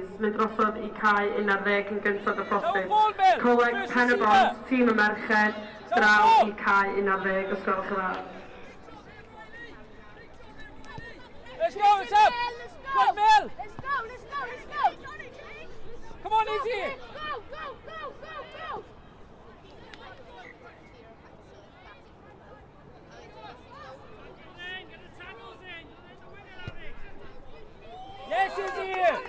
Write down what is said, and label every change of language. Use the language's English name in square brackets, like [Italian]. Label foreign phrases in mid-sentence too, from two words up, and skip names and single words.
[Welsh] Mynd drosodd I cae 11 yn gyntaf y prosys. Coleg Penabont, tîm y merched, draw I cae 11, os gwelwch yn dda. [English] Let's go, it's up. Good, Mel. Let's go. Come on, easy. Go. Yes, Izzy!